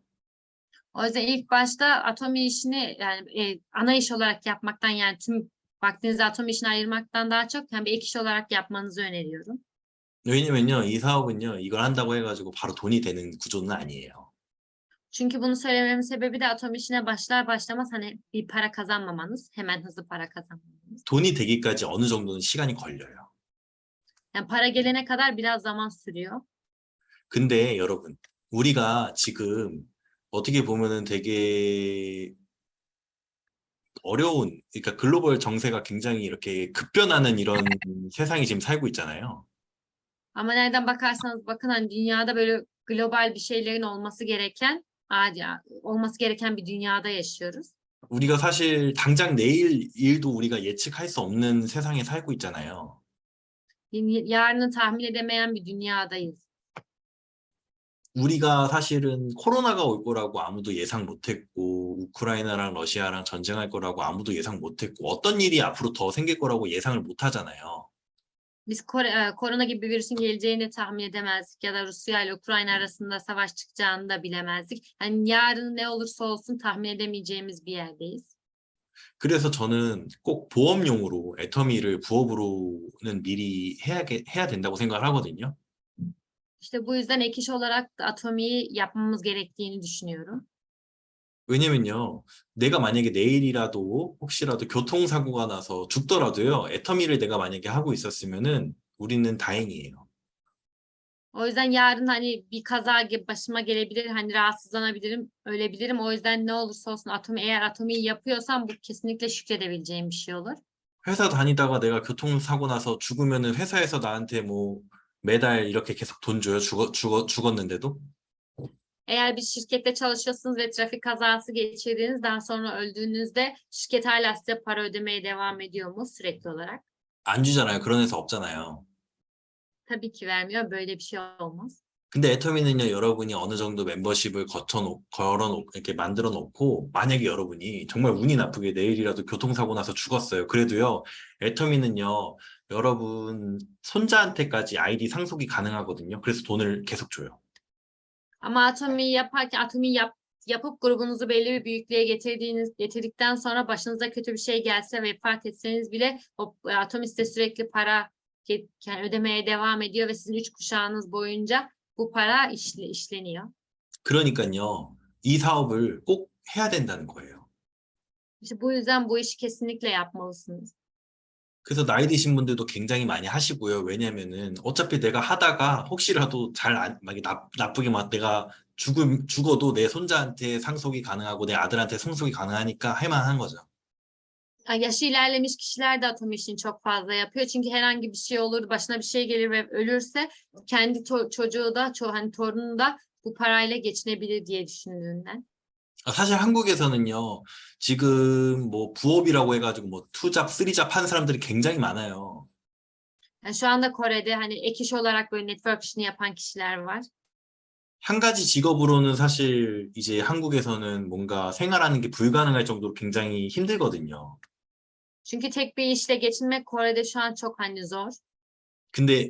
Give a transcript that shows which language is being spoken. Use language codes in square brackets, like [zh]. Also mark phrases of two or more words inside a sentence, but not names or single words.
[tr] O yüzden ilk başta Atomi işini yani ana iş olarak yapmaktan, yani tüm vaktinizi Atomi işine ayırmaktan daha çok yani bir ek iş olarak yapmanızı öneriyorum. [ko] 왜냐면요, 이 사업은요, 이걸 한다고 해가지고 바로 돈이 되는 구조는 아니에요. [tr] Çünkü bunu söylememin sebebi de Atomi işine başlar başlamaz hani bir para kazanmamanız, hemen hızlı para kazanmamanız. [ko] 돈이 되기까지 어느 정도는 시간이 걸려요. [tr] Yani para gelene kadar biraz zaman sürüyor. [ko] 근데 여러분, 우리가 지금 어떻게 보면은 되게 어려운, 그러니까 글로벌 정세가 굉장히 이렇게 급변하는 이런 세상이 지금 살고 있잖아요. [tr] Ama nereden bakarsanız bakın hani dünyada böyle global bir şeylerin olması gereken bir dünyada yaşıyoruz. [ko] 우리가 사실 당장 내일 일도 우리가 예측할 수 없는 세상에 살고 있잖아요. [tr] Yarını tahmin edemeyen bir dünyadayız. [ko] 우리가 사실은 코로나가 올 거라고 아무도 예상 못했고, 우크라이나랑 러시아랑 전쟁할 거라고 아무도 예상 못했고, 어떤 일이 앞으로 더 생길 거라고 예상을 못 하잖아요. [tr] Biz korona gibi bir virüsün geleceğini tahmin edemezdik ya da Rusya ile Ukrayna arasında savaş çıkacağını da bilemezdik. Yani yarın ne olursa olsun tahmin edemeyeceğimiz bir yerdeyiz. [ko] 그래서 저는 꼭 보험용으로 애터미를 부업으로는 미리 해야 된다고 생각을 하거든요. [tr] İşte bu yüzden ek iş olarak da Atomi'yi yapmamız gerektiğini düşünüyorum. [ko] 왜냐면요, 내가 만약에 내일이라도 혹시라도 교통사고가 나서 죽더라도요, 애터미를 내가 만약에 하고 있었으면은 우리는 다행이에요. [tr] O yüzden yarın hani bir kaza gibi başıma gelebilir, hani rahatsızlanabilirim, ölebilirim. O yüzden ne olursa olsun eğer Atomi'yi yapıyorsam bu kesinlikle şükredebileceğim bir şey olur. [ko] 회사 다니다가 내가 교통사고 나서 죽으면은 회사에서 나한테 뭐 매달 이렇게 계속 돈 줘요? 죽었는데도? [tr] Eğer bir şirkette çalışıyorsunuz ve trafik kazası geçirdiğiniz, daha sonra öldüğünüzde şirket hala size para ödemeye devam ediyor mu sürekli olarak? [ko] 안 주잖아요. 그런 회사 없잖아요. [tr] Tabii ki vermiyor. Böyle bir şey olmaz. [ko] 근데 애터미는요, 여러분이 어느 정도 멤버십을 이렇게 만들어 놓고, 만약에 여러분이 정말 운이 나쁘게 내일이라도 교통사고 나서 죽었어요. 그래도요, 애터미는요, 여러분 손자한테까지 아이디 상속이 가능하거든요. 그래서 돈을 계속 줘요. [tr] Ama Atomi'yi yaparken yapıp grubunuzu belli bir büyüklüğe getirdikten sonra başınıza kötü bir şey gelse, vefat etseniz bile o Atomi size sürekli para yani ödemeye devam ediyor ve sizin 3 kuşağınız boyunca bu para işleniyor. [ko] 그러니까요, 이 사업을 꼭 해야 된다는 거예요. [tr] İşte bu yüzden bu işi kesinlikle yapmalısınız. [ko] 그래서 나이 드신 분들도 굉장히 많이 하시고요. 왜냐면은 어차피 내가 하다가 혹시라도 나쁘게 내가 죽어도 내 손자한테 상속이 가능하고 내 아들한테 상속이 가능하니까 할 만한 거죠. [tr] Yaşı ilerlemiş kişiler de Atomi işini çok fazla yapıyor. Çünkü herhangi bir şey olur, başına bir şey gelir ve ölürse kendi çocuğu da, hani torunu da bu parayla geçinebilir diye düşündüğünden. [ko] 사실 한국에서는요, 지금 뭐 부업이라고 해가지고 뭐 투잡, 쓰리잡 하는 사람들이 굉장히 많아요. [tr] Yani şu anda Kore'de hani ek iş olarak böyle network işini yapan kişiler var. [ko] 한 가지 직업으로는 사실 이제 한국에서는 뭔가 생활하는 게 불가능할 정도로 굉장히 힘들거든요. [tr] Çünkü tek bir işle geçinmek Kore'de şu an çok hani zor.